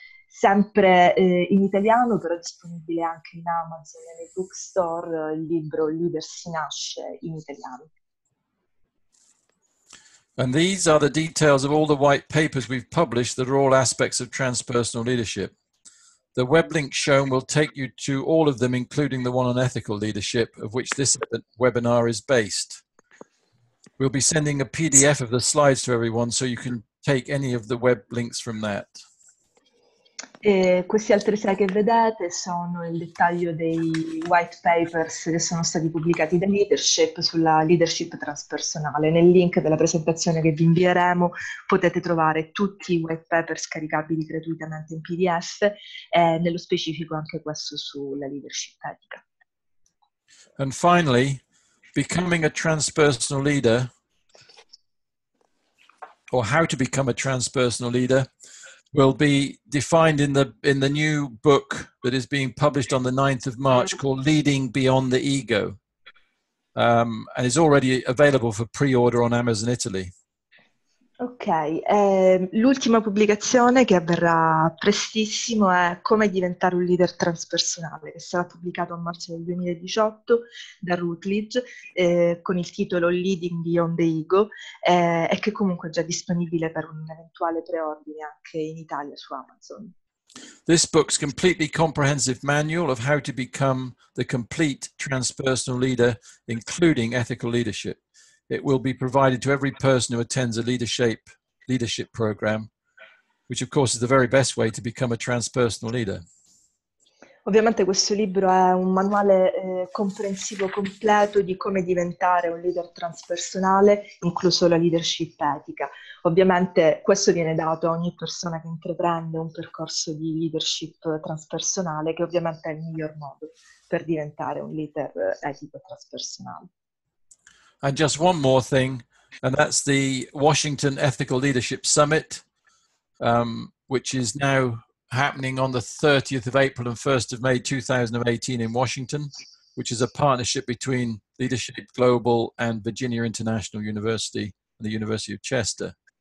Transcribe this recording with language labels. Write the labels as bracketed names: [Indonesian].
[Italian] Sempre in italiano, però è disponibile anche in Amazon e nei bookstore, il libro Leader si Nasce in italiano. [English] And these are the details of all the white papers we've published that are all aspects of transpersonal leadership. The web link shown will take you to all of them, including the one on ethical leadership, of which this webinar is based. We'll be sending a PDF of the slides to everyone, so you can take any of the web links from that. [Italian] E questi altri slide che vedete sono il dettaglio dei white papers che sono stati pubblicati da LeaderShape sulla leadership transpersonale. Nel link della presentazione che vi invieremo potete trovare tutti i white papers caricabili gratuitamente in PDF e nello specifico anche questo sulla leadership etica. [English] And finally, becoming a transpersonal leader, or how to become a transpersonal leader, will be defined in the new book that is being published on the 9th of March called Leading Beyond the Ego, and is already available for pre-order on Amazon Italy. [Italian] Ok, l'ultima pubblicazione che avverrà prestissimo è Come diventare un leader transpersonale, che sarà pubblicato a marzo del 2018 da Routledge con il titolo Leading Beyond the Ego e che comunque è già disponibile per un eventuale preordine anche in Italia su Amazon. [English] This book's completely comprehensive manual of how to become the complete transpersonal leader, including ethical leadership. It will be provided to every person who attends a leadership program, which of course is the very best way to become a transpersonal leader. [Italian] Ovviamente questo libro è un manuale comprensivo completo di come diventare un leader transpersonale, incluso la leadership etica. Ovviamente questo viene dato a ogni persona che intraprende un percorso di leadership transpersonale, che ovviamente è il miglior modo per diventare un leader etico e transpersonale. [English] And just one more thing, and that's the Washington Ethical Leadership Summit, which is now happening on the 30th of April and 1st of May 2018 in Washington, which is a partnership between LeaderShape Global and Virginia International University and the University of Chester.